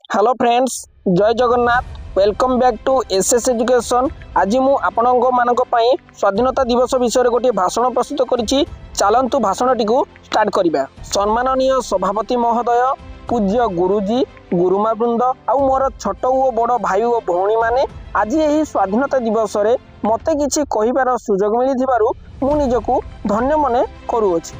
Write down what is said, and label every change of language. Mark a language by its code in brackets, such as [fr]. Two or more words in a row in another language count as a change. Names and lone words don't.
[en] Hello friends, Jai Jagannath. Welcome back to SS Education. [or] ଆଜି ମୁଁ ଆପଣଙ୍କ ମାନଙ୍କ ପାଇଁ ସ୍ୱାଧୀନତା ଦିବସ ବିଷୟ ଗୋଟେ ଭାଷଣ ପ୍ରସ୍ତୁତ କରୁଛି। ଚାଲନ୍ତୁ ଭାଷଣଟି କୁ start କରିବା। ସମ୍ମାନନୀୟ ସଭାପତି ମହୋଦୟ, ପୂଜ୍ୟ ଗୁରୁଜୀ, ଗୁରୁମା ବୃନ୍ଦ ଆଉ ମୋର ଛୋଟ ଓ ବଡ଼ ଭାଇ ଓ ଭଉଣୀ ମାନେ ଆଜି ଏହି ସ୍ୱାଧୀନତା ଦିବସ ରେ ମତେ କିଛି କହିବାର ସୁଯୋଗ ମିଳିଥିବାରୁ ମୁଁ ନିଜକୁ ଧନ୍ୟ ମନେ କରୁଅଛି।